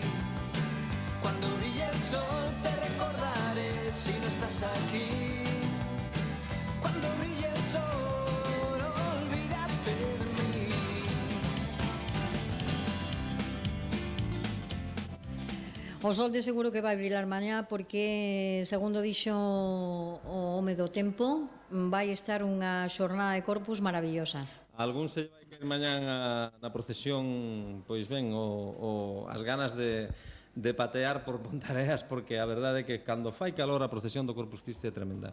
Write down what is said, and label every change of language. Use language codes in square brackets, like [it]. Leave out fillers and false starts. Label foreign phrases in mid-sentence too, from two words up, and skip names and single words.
[es] Cuando brille el sol te recordaré si no estás aquí. Cuando brille el sol, olvídate de mí. [gl] O sol de seguro que vai brillar mañá porque, segundo dixo o home do tempo, vai estar unha xornada de Corpus maravillosa. Algún se vai caer mañán na procesión, pois ben, as ganas de patear por Pontareas, porque a verdade é que cando fai calor a procesión do Corpus Christi é tremenda.